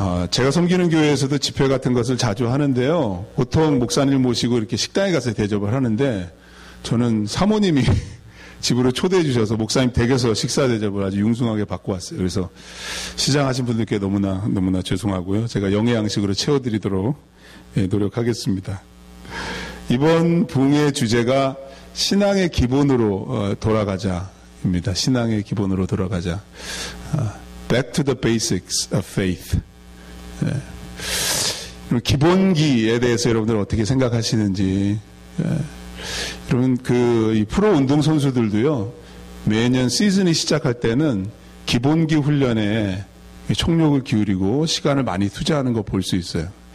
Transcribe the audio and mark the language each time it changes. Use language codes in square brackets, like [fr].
[ko] 제가 섬기는 교회에서도 집회 같은 것을 자주 하는데요. 보통 목사님 모시고 이렇게 식당에 가서 대접을 하는데 저는 사모님이 집으로 초대해 주셔서 목사님 댁에서 식사 대접을 아주 융숭하게 받고 왔어요. 그래서 시장하신 분들께 너무나 죄송하고요. 제가 영의 양식으로 채워드리도록 노력하겠습니다. 이번 부흥의 주제가 신앙의 기본으로 돌아가자입니다. 신앙의 기본으로 돌아가자. [en] Back to the basics of faith. [ko] 기본기에 대해서 여러분들 어떻게 생각하시는지. 여러분, 이 프로 운동 선수들도요, 매년 시즌이 시작할 때는 기본기 훈련에 총력을 기울이고 시간을 많이 투자하는 거 볼 수 있어요.